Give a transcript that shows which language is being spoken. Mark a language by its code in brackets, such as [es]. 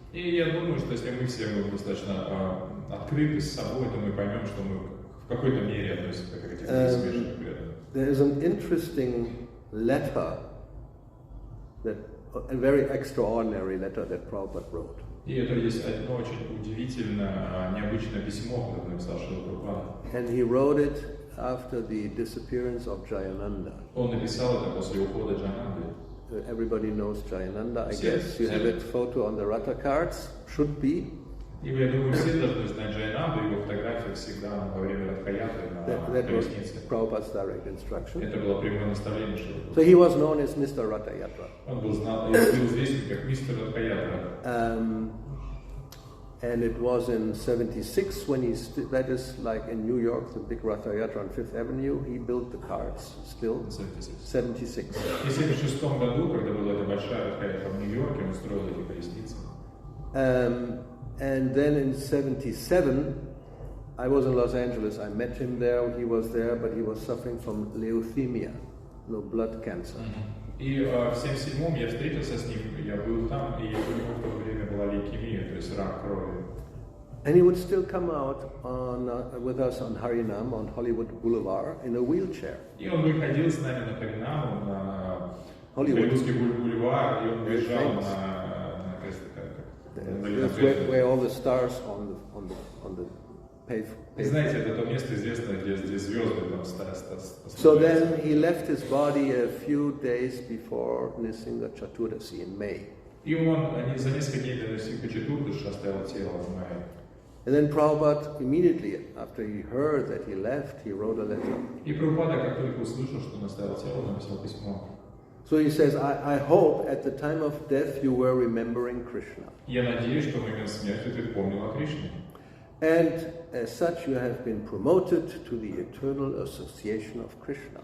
[ru] И я думаю, что если мы все будем достаточно открыты с собой, то мы поймем, что мы в какой-то мере относимся к этим смешанным преданным. [en] There is an interesting letter, a very extraordinary letter that Prabhupada wrote. [ru] И это есть одно очень удивительное, необычное письмо, которое написал Шрила Прабхупада. [en] And he wrote it after the disappearance of Jayananda. [ru] Он написал это после ухода Джаянанды. [en] Everybody knows Jayananda, I guess. You have that photo on the Ratha cards. Should be. [ru] И я думаю, все должны знать Джаянанду, его фотография всегда во время Радхаятры на колеснице. [en] That was Prabhupada's direct instruction. [ru] Это было прямое наставление Шрила. [en] So he was known as Mr. Ratha Yatra. [ru] Он был известен как мистер Радхаятра. [en] And it was in 76 when that is like in New York, the big Ratha Yatra on 5th Avenue, he built the carts still. 76. [ru] И в 76 году, когда была эта большая Радхаятра в Нью-Йорке, он строил эти колесницы. [en] And then in 77, I was in Los Angeles, I met him there, he was there, but he was suffering from leukemia, blood cancer. [ru] И в 77-м я встретился с ним, я был там, и у него в то время была лейкемия, то есть рак крови. [en] And he would still come out with us on Harinam, on Hollywood Boulevard, in a wheelchair. [ru] И он выходил с нами на Харинаму, на Голливудский бульвар, и он выезжал на [en] where all the stars on the pavement. [ru] Знаете, это то место известное, где звезды там стоят. [en] So then he left his body a few days before Nisinga Chaturdasi in May. [ru] И он за несколько дней до Нисинга Чатурдаши оставил тело в мае. [en] And then Prabhupada, immediately after he heard that he left, he wrote a letter. [ru] И Прабхупада, как только услышал, что он оставил тело, написал письмо. [en] So he says, I hope at the time of death you were remembering Krishna. [ru] Я надеюсь, что в момент смерти ты помнил о Кришне. [en] And as such, you have been promoted to the eternal association of Krishna.